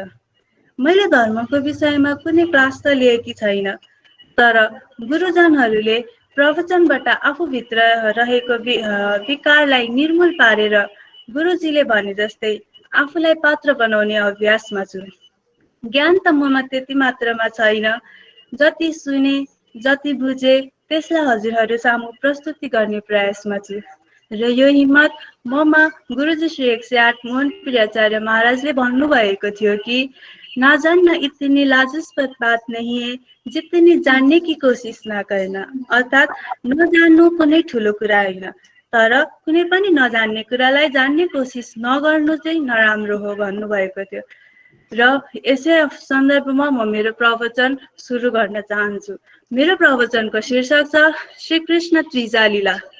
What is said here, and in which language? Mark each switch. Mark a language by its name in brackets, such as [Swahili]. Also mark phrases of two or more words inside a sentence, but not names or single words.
[Nepali] मैले धर्मको विषयमा कुनै क्लास त लिएकी छैन, तर गुरुजनहरूले प्रवचनबाट आफूभित्र रहेको विकारलाई निर्मूल पारेर गुरुजीले भने जस्तै आफूलाई पात्र बनाउने अभ्यासमा छु। ज्ञान त ममा त्यति मात्रामा छैन, जति सुने जति बुझे त्यसलाई हजुरहरू सामु प्रस्तुति गर्ने प्रयासमा छु। र यो हिम्मत ममा गुरुजी श्री 108 मोहन प्रियाचार्य महाराजले भन्नुभएको थियो कि [Hindi] ना जानना इतनी लाजिस्पद बात नहीं है जितनी जानने की कोशिश ना करना। [Nepali] अर्थात् नजान्नु कुनै ठुलो कुरा होइन, तर कुनै पनि नजान्ने कुरालाई जान्ने कोशिश नगर्नु चाहिँ नराम्रो हो भन्नुभएको थियो। र यसै सन्दर्भमा म मेरो प्रवचन सुरु गर्न चाहन्छु। मेरो प्रवचनको शीर्षक छ श्रीकृष्ण त्रिजा लीला।